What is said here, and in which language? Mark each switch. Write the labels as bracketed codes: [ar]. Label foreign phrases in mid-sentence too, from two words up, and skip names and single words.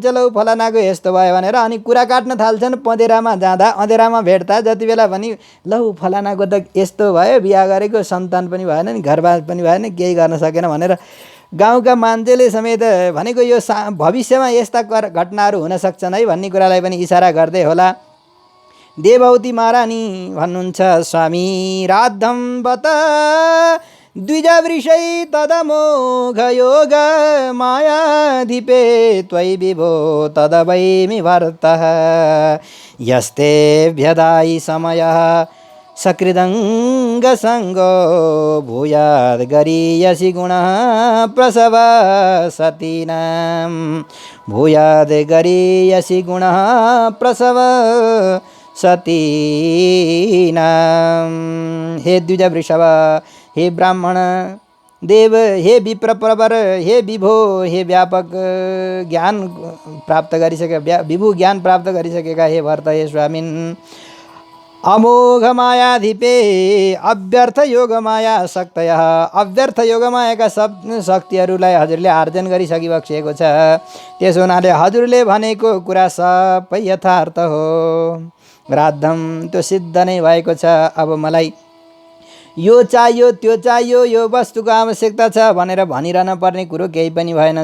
[ne] लौ फलानाको यस्तो भयो भनेर अनि कुरा काट्न थाल्छन्। पँधेरामा जाँदा अँधेरामा भेट्दा जति बेला पनि लौ फलानाको त यस्तो भयो, बिहा गरेको, सन्तान पनि भएन नि, घरबार पनि भएन, केही गर्न सकेन भनेर गाउँका मान्छेले समेत भनेको यो भविष्यमा यस्ता घटनाहरू हुन सक्छन् है भन्ने कुरालाई पनि इसारा गर्दै होला। देवौती महारानी भन्नुहुन्छ [sa] स्वामी राद्धम बत द्विजवृषै तदमोघ योग मायाधिपे त्वयि विभो तदवैमि भर्तः यस्ते व्यदायि समयः सकृदङ्गसङ्गो भूयाद् गरीयसि गुणः प्रसव सतीनां भूयाद् गरीयसि गुणः प्रसव सतीनां। [ne] हे द्विजवृषभ, हे ब्राह्मण देव, हे विप्र प्रवर, हे विभो, हे व्यापक ज्ञान प्राप्त गरिसकेका विभु ज्ञान प्राप्त गरिसकेका हे भर्त, हे स्वामिन्, [sa] अमोघ मायाधिपे अव्यर्थ योग माया शक्तयः [ne] अव्यर्थ योग मायाका शक्तिहरूलाई हजुरले आर्जन गरिसकिबक्सेको छ। त्यसो हुनाले हजुरले भनेको कुरा सबै यथार्थ हो। राद्धम त्यो सिद्ध नै भएको छ। अब मलाई यो चाहियो त्यो चाहियो, यो वस्तुको आवश्यकता छ भनेर भनिरहन पर्ने कुरो केही पनि भएन।